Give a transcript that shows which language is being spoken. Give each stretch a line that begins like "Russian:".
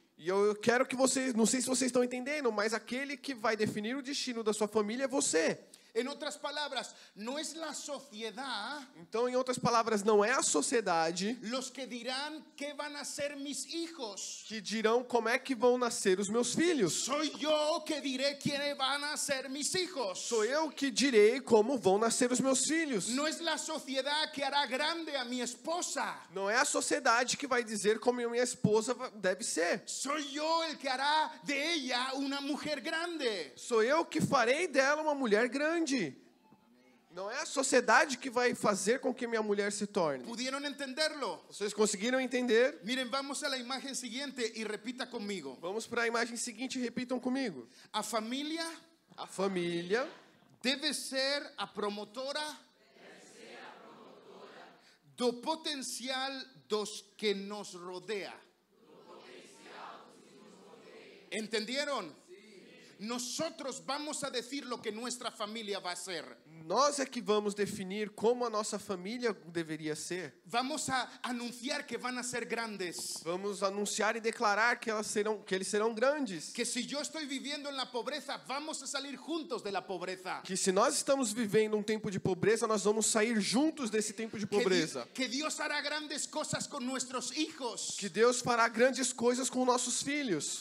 Portuguese: E eu quero que vocês, não sei se vocês estão entendendo, mas aquele que vai definir o destino da sua família é você.
Spanish: En otras palabras, no es la sociedad
Portuguese: Então, em outras palavras, não é a sociedade
Spanish: los que dirán qué van a ser mis hijos.
Portuguese: que dirão como é que vão nascer os meus filhos.
Spanish: Soy yo que diré quiénes van a ser mis hijos.
Portuguese: Sou eu que direi como vão nascer os meus filhos.
Spanish: No es la sociedad que hará grande a mi esposa.
Portuguese: Não é a sociedade que vai dizer como minha esposa deve ser.
Spanish: Soy yo el que hará de ella una mujer grande.
Portuguese: Sou eu que farei dela uma mulher grande. Não é a sociedade que vai fazer com que minha mulher se torne.
Spanish: ¿Pudieron entenderlo?
Portuguese: Vocês conseguiram entender?
Spanish: Miren, vamos a la imagen siguiente y repita conmigo.
Portuguese: Vamos para a imagem seguinte e repitam comigo. A familia A família debe ser a promotora do potencial dos que nos rodea.
Spanish: ¿Entendieron? Nosotros vamos a decir lo que nuestra familia va a ser.
Portuguese: nós é que vamos definir como a nossa família deveria ser.
Spanish: Vamos a anunciar que van a ser grandes.
Portuguese: Vamos anunciar e declarar que eles serão grandes.
Spanish: Que si yo estoy viviendo en la pobreza, vamos a salir juntos de la pobreza.
Portuguese: Que se nós estamos vivendo um tempo de pobreza, nós vamos sair juntos desse tempo de pobreza.
Spanish: Que Dios hará grandes cosas con nuestros hijos.
Portuguese: Que Deus fará grandes coisas com nossos filhos.